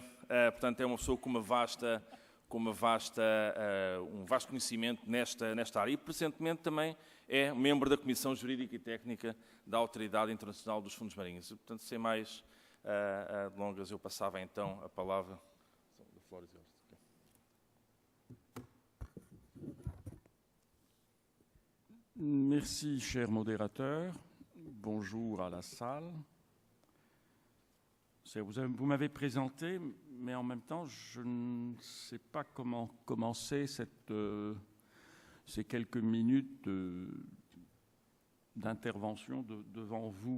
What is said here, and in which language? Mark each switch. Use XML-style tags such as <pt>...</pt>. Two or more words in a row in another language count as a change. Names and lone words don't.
<pt>Portanto, é uma pessoa com um vasto conhecimento nesta área. E, presentemente, também é membro da Comissão Jurídica e Técnica da Autoridade Internacional dos Fundos Marinhos. Portanto, sem mais delongas, eu passava então a palavra.</pt> <fr>Merci, cher modérateur. Bonjour à la salle. Vous m'avez présenté, mais en même temps, je ne sais pas comment commencer ces quelques minutes d'intervention devant vous.</fr>